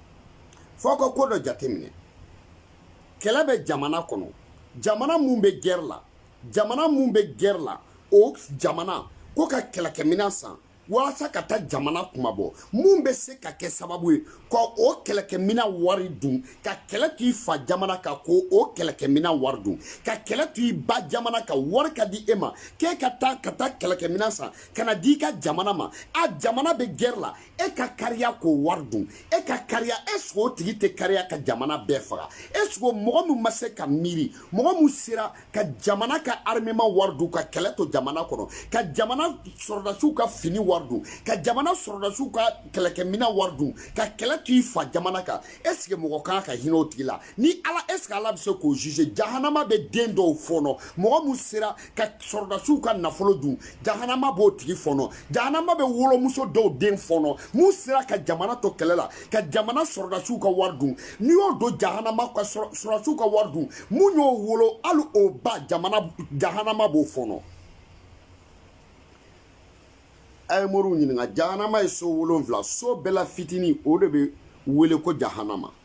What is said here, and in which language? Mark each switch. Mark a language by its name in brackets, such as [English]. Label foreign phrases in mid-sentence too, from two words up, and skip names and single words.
[Bambara] fɔ ka ko dɔ jateminɛ kɛlɛ bɛ jamana kɔnɔ jamana mun bɛ guerre la jamana mun bɛ guerre la o jamana ko ka kɛlɛkɛminɛn san walasa ka taa jamana kumabɔ mun bɛ se ka kɛ sababu ye ka o kɛlɛkɛminɛn wari dun ka kɛlɛ to i fa jamana kan ko o kɛlɛkɛminɛn wari dun ka kɛlɛ to i ba jamana kan wari ka di e ma k'e ka taa kɛlɛkɛminɛn san ka na di i ka jamana ma a jamana bɛ guerre la e ka kariya k'o wari dun e ka kariya [French] est-ce que [Bambara] o tigi tɛ kariya ka jamana bɛɛ faga [French] est-ce que [Bambara] mɔgɔ min ma se ka miiri mɔgɔ min sera ka jamana ka armement wari dun ka kɛlɛ to jamana kɔnɔ ka jamana sɔrɔdasiw ka fini wari dun ka jamana sɔrɔdasiw ka kɛlɛkɛminɛn wari dun ka kɛlɛ to i fa jamana kan [French] est-ce que [Bambara] mɔgɔ kan ka hinɛ o tigi la ni ala [French] est-ce que [Bambara] ala bɛ se k'o juger jahanama bɛ den dɔw fɔnɔ mɔgɔ min sera ka sɔrɔdasiw ka nafolo dun jahanama b'o tigi fɔnɔ jahanama bɛ wolomuso dɔw den fɔnɔ mun sera ka jamana to kɛlɛ la ka jamana sɔrɔdasiw ka wari dun n'i y'o don jahanama ka sɔrɔdasiw ka wari dun mun y'o wolo hali o ba jahanama b'o fɔnɔ a ye moriw ɲininka jahanama ye so 7 so bɛɛ la fitini o de bɛ wele ko jahanama